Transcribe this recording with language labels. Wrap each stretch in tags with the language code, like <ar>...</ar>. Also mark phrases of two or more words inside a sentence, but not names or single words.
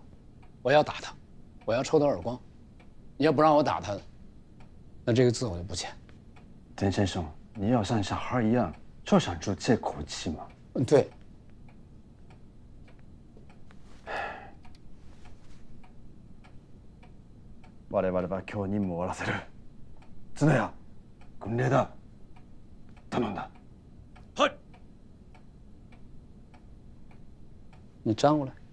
<zh>我要打他，我要抽他耳光。你要不让我打他，那这个字我就不签。田先生，你要像小孩一样就想出这口气吗？对。</zh> <ja>我々は今日任務を終わらせる。角谷、訓令だ。頼んだ。はい。</ja> <zh>你站过来。</zh>